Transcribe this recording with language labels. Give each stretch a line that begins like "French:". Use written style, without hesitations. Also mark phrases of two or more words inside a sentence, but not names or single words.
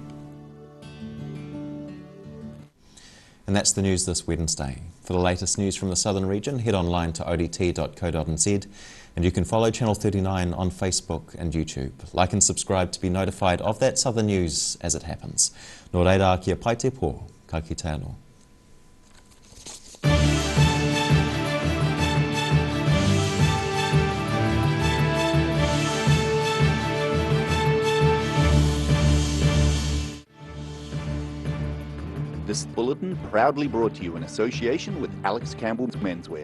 English: And that's the news this Wednesday. For the latest news from the southern region, head online to odt.co.nz and you can follow Channel 39 on Facebook and YouTube. Like and subscribe to be notified of that southern news as it happens.
Māori: Nō reira kia pai te pō, ka kite anō.
English: This bulletin proudly brought to you in association with Alex Campbell's Menswear.